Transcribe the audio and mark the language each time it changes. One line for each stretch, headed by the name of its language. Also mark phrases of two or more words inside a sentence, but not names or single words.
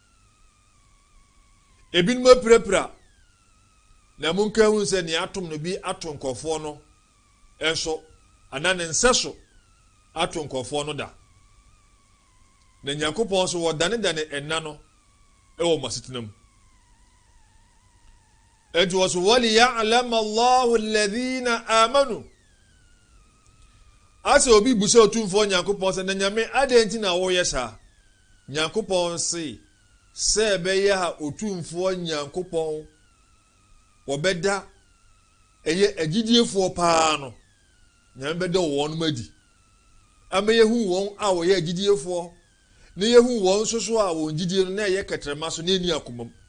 Akan: ebi no apirapira na munka hu sɛ ne atom no bi ato nkɔfoɔ no ɛnso ana ne nsɛ so ato nkɔfoɔ no da na Nyankopɔn so wɔdane ɛna no ɛwɔ masetenam ɛnti wɔ so
Arabic: وليعلم الله الذين آمنوا
Akan: ase obi busa otumfo Nyankopɔn sɛ na nyame adɛnti na wɔyɛ saa Nyankopɔn se sɛ ɛbɛyɛ ha otumfo Nyankopɔn wɔbɛda ɛyɛ agidiefoɔ paa no nyame bɛda wɔn no adi ama yehu wɔn a wɔyɛ agidiefoɔ na yehu wɔn soso a wɔn gidie no na ɛyɛ kɛtrɛma so na eni akomam